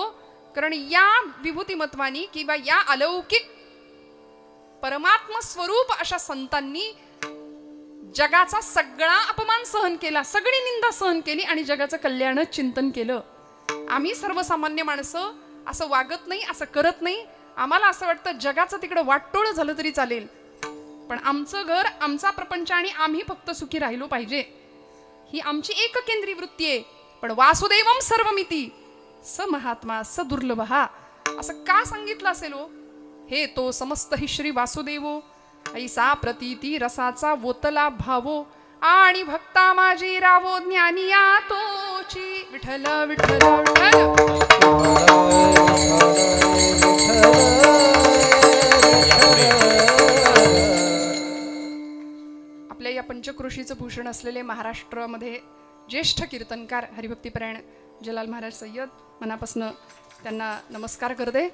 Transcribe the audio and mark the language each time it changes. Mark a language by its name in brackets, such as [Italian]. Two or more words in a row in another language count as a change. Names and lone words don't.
[Marathi] कारण या विभूतिमत्वानी किंवा या अलौकिक परमात्म स्वरूप अशा संतांनी जगाचा सगळा अपमान सहन केला, सगळी निंदा सहन केली आणि जगाचं कल्याण चिंतन केलं. आम्ही सर्वसामान्य माणसं असं वागत नाही, असं करत नाही. आम्हाला असं वाटतं जगाचं तिकडं वाटोळ झालं तरी चालेल, पण आमचं घर, आमचा प्रपंच आणि आम्ही फक्त सुखी राहिलो पाहिजे, ही आमची एककेंद्री वृत्ती आहे. पण [Sanskrit] वासुदेवम सर्वमिती स महात्मा स दुर्लभ, [Marathi] असं का सांगितलं असेल हो? हे तो समस्त हि श्री वासुदेवो, ऐसा प्रतीती रसाचा वोतला भावो, आणि भक्ता माझी रावो ज्ञानिया तोची. विठ्ठल विठ्ठल विठ्ठल. आपल्या या पंचक्रोशीचं भूषण असलेले महाराष्ट्रामध्ये ज्येष्ठ कीर्तनकार हरिभक्तीपरायण जलाल महाराज सय्यद, मनापासून त्यांना नमस्कार करते.